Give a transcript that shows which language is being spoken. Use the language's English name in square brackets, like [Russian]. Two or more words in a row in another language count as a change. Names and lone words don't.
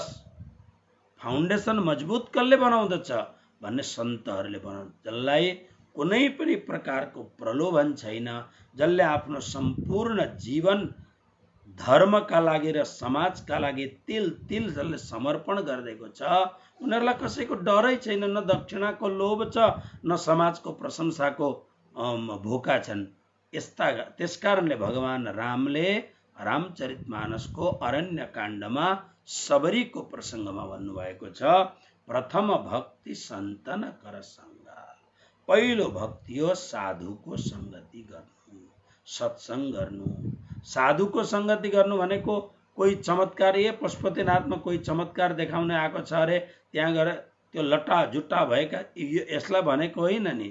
[Nepali] फाउन्डेसन मजबुत कसले बनाउँदछ भन्ने सन्तहरूले बनाउँछ, जसलाई कुनै पनि प्रकारको प्रलोभन छैन, जसले आफ्नो सम्पूर्ण जीवन धर्मका लागि र समाजका लागि तिल तिल जसले समर्पण गरिदिएको छ, उनीहरूलाई कसैको डरै छैन, न दक्षिणाको लोभ छ, न समाजको प्रशंसाको भोका छन्। त्यसकारणले भगवान रामले रामचरितमानसको अरण्य काण्डमा सबरीको प्रसङ्गमा भन्नुभएको छ [Awadhi] प्रथम भक्ति सन्तन कर संग। [Nepali] पहिलो भक्ति हो साधुको संगति गर्नु, सत्संग गर्नु। साधुको संगति गर्नु भनेको कोही चमत्कार, पशुपतिनाथमा कोही चमत्कार देखाउन आएको छ अरे त्यहाँ गएर त्यो लट्टा जुट्टा भएका, यसलाई भनेको होइन नि।